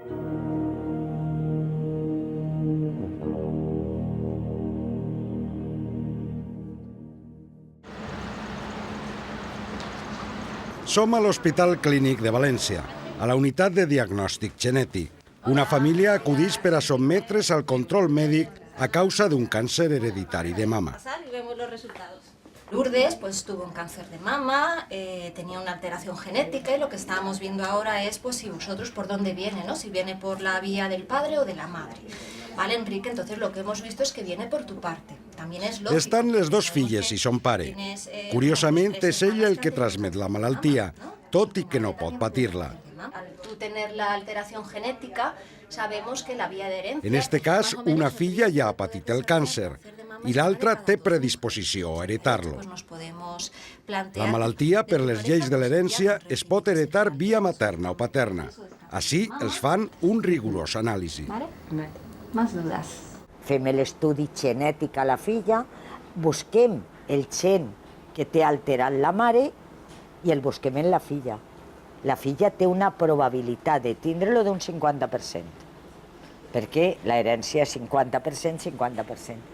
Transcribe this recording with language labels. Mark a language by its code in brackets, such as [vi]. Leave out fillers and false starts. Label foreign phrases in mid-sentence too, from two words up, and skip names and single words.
[ca] Som a l'Hospital Clínic de València, a la unitat de diagnòstic genètic. Una família acudeix per a sotmetre's al control mèdic a causa d'un càncer hereditari de mama. [es] Lourdes tuvo un cáncer de mama, tenía una alteración genética y lo que estábamos viendo ahora es si vosotros por dónde viene, ¿no? Si viene por la vía del padre o de la madre. Vale, Enrique, entonces lo que hemos visto es que viene por tu parte. También es lógico. [ca] Estan les dos filles i son pare. Curiosament, és ell el que transmet la malaltia, tot i que no pot patir-la. [es] Al tú tener la alteración genética, sabemos que la vía de herencia... [ca] En este cas, una filla ja ha patit el càncer i l'altra té predisposició a heretar-lo. La malaltia, per les lleis de l'herència, es pot heretar via materna o paterna. Així els fan un rigorós anàlisi. [es] Más dudas. [ca] Fem l'estudi genètic a la filla, busquem el gen que té alterat la mare i el busquem en la filla. La filla té una probabilitat de tindre-lo d'un 50%, perquè l'herència és 50%, 50%.